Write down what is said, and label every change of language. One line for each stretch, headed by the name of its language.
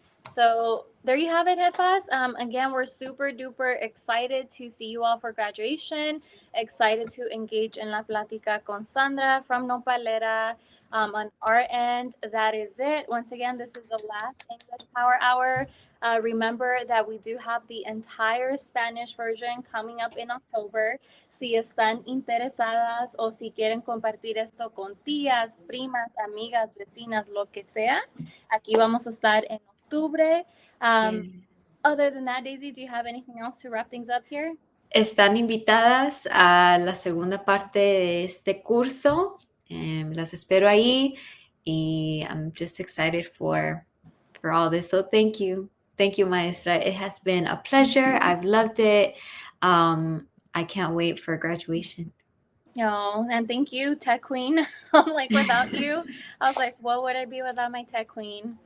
English: So there you have it, Jefas. Again, we're super duper excited to see you all for graduation. Excited to engage in La Plática con Sandra from Nopalera. On our end, that is it. Once again, this is the last English Power Hour. Remember that we do have the entire Spanish version coming up in October.
Spanish: Si están interesadas o si quieren compartir esto con tías, primas, amigas, vecinas, lo que sea, aquí vamos a estar en octubre.
English: Other than that, Daisy, do you have anything else to wrap things up here?
Spanish: Están invitadas a la segunda parte de este curso. Las espero ahí.
English: Y I'm just excited for all this. So thank you. Thank you, Maestra. It has been a pleasure. I've loved it. I can't wait for graduation. Oh, and thank you, Tech Queen. Like without you, I was like, what would I be without my Tech Queen?